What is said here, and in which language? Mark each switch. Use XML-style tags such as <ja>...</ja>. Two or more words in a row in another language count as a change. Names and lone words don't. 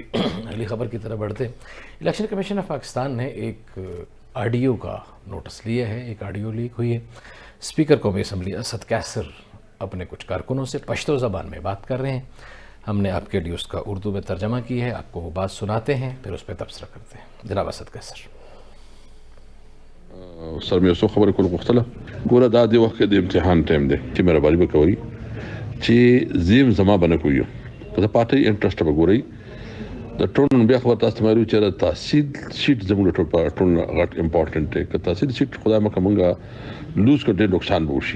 <ur>اگلی خبر کی طرف بڑھتے ہیں۔ الیکشن کمیشن آف پاکستان نے ایک آڈیو کا نوٹس لیا ہے، ایک آڈیو لیک ہوئی ہے۔ اسپیکر قومی اسمبلی اسد کیسر اپنے کچھ کارکنوں سے پشتو زبان میں بات کر رہے ہیں۔ ہم نے آپ کے لیے اس کا اردو میں ترجمہ کی ہے، آپ کو وہ بات سناتے ہیں، پھر اس پہ تبصرہ کرتے ہیں۔ جناب اسد کیسر۔</ur> <ps>سر مې څو خبرې کول غوښتله. ګوره دا د وخت کې د امتحان ټایم دی چې مهرباني به کوئ چې زیم زما به نه کوئ په د</ps> <en>party interest</en> <ps>به ګورئ. د ټول بیا خبر تاسو ته معلوم چې د تحصیل سیټ زموږ ټول په ټول غټ امپورټنټ دی. که تحصیل سیټ خدای مکه مونږه لوز کړ ډېر نقصان به وشي.</ps>